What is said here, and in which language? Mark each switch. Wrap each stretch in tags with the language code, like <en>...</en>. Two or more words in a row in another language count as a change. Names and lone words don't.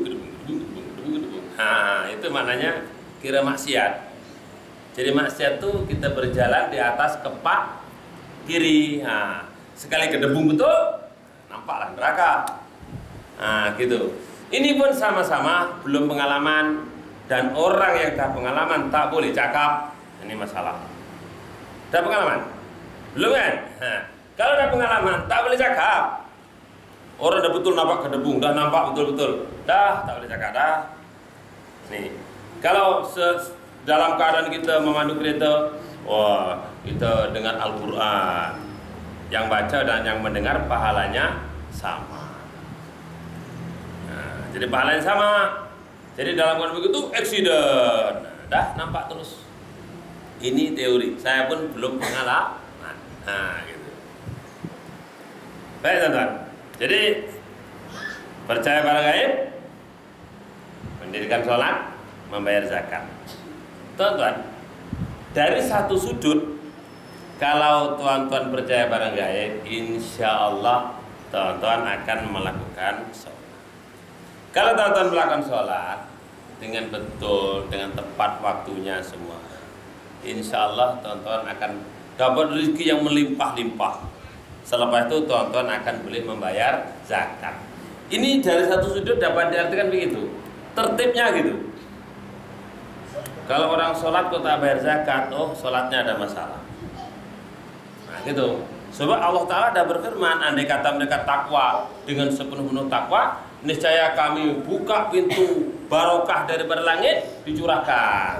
<ms>Nah, itu maknanya kira maksiat. Jadi maksiat itu kita berjalan di atas kepak kiri. Nah, sekali gedebung betul, nampaklah neraka. Nah, gitu. Ini pun sama-sama belum pengalaman, dan orang yang dah pengalaman tak boleh cakap. Ini masalah. Dah pengalaman? Belum kan? Nah, kalau dah pengalaman tak boleh cakap. Orang dah betul nampak gedebung, dah nampak betul-betul, dah tak boleh cakap dah. Nih, kalau dalam keadaan kita memandu kereta, wah, kita dengar Al-Quran, yang baca dan yang mendengar pahalanya sama. Nah, jadi pahalanya sama. Jadi dalam keadaan begitu eksiden, dah nampak terus. Ini teori, saya pun belum pengalaman. Nah, gitu. Baik teman-teman. Jadi percaya barang gaib, mendirikan sholat, membayar zakat. Tuan-tuan, dari satu sudut, kalau tuan-tuan percaya barang gaib,</ms> <ar>insya Allah</ar> <ms>tuan-tuan akan melakukan sholat. Kalau tuan-tuan melakukan sholat dengan betul, dengan tepat waktunya semua,</ms> <ar>insya Allah</ar> <ms>tuan-tuan akan dapat rezeki yang melimpah-limpah. Selepas itu tuan-tuan akan boleh membayar zakat. Ini dari satu sudut dapat diartikan begitu. Tertibnya gitu. Kalau orang sholat kok tak bayar zakat, oh sholatnya ada masalah. Nah gitu. Sebab Allah Ta'ala dah berfirman, andai kata mereka takwa dengan sepenuh-penuh takwa, niscaya kami buka pintu barokah daripada langit dicurahkan.</ms>